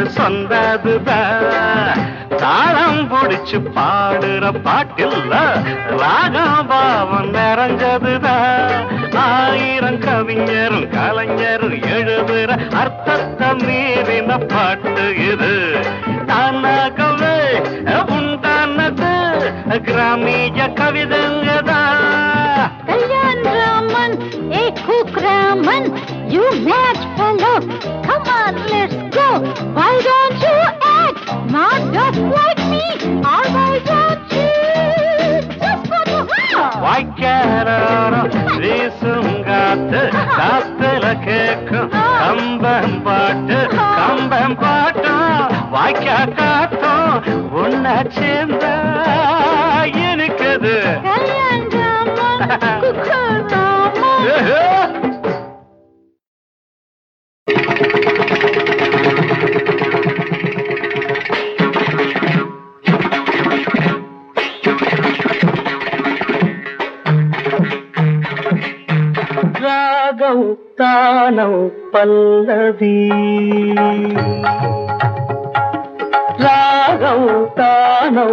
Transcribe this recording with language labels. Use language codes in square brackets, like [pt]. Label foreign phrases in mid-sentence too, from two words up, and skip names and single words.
[ta] சொந்ததுதான் தாளம் புடிச்சு பாடுற பாட்டில்ல ராகம் பாவம் நிறைஞ்சதுதான் ஆயிரம் கவிஞரும் கலைஞரும் எழுதுற அர்த்தத்தை மீறின பாட்டு இது தானாகவே உண்டானது கிராமிய கவிதங்கதான். [en] Kalyan Raman, hey Cook Raman, you mad fellow, come on, let's go. Why don't you act not just like me, or why don't you just go to hell? [ta] வாய்க்காலோரம் வீசுங்காத்து காத்துல கேட்கும் கம்பம் பாட்டும் வாய்க்கா காத்தும் ஒன்னா சேர்ந்தா எனக்குது. [en] Kalyan Raman, Cook Raman. [te] రాగం తానం పల్లవి రాగం తానం